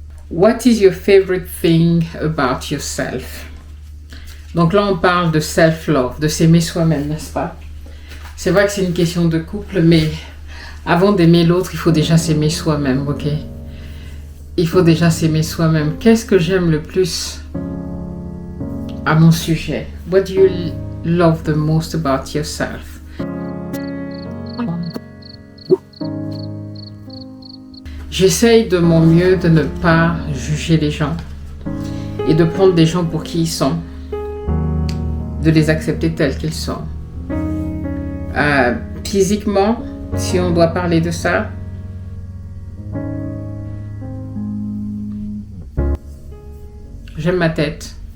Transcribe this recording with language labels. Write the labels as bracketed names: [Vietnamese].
[English] What is your favorite thing about yourself? [French] Donc là, on parle de self-love, de s'aimer soi-même, n'est-ce pas? C'est vrai que c'est une question de couple, mais avant d'aimer l'autre, il faut déjà s'aimer soi-même, ok? Il faut déjà s'aimer soi-même. Qu'est-ce que j'aime le plus à mon sujet? [English] What do you love the most about yourself? [French] J'essaye de mon mieux de ne pas juger les gens et de prendre des gens pour qui ils sont, de les accepter tels qu'ils sont. Physiquement, si on doit parler de ça, j'aime ma tête.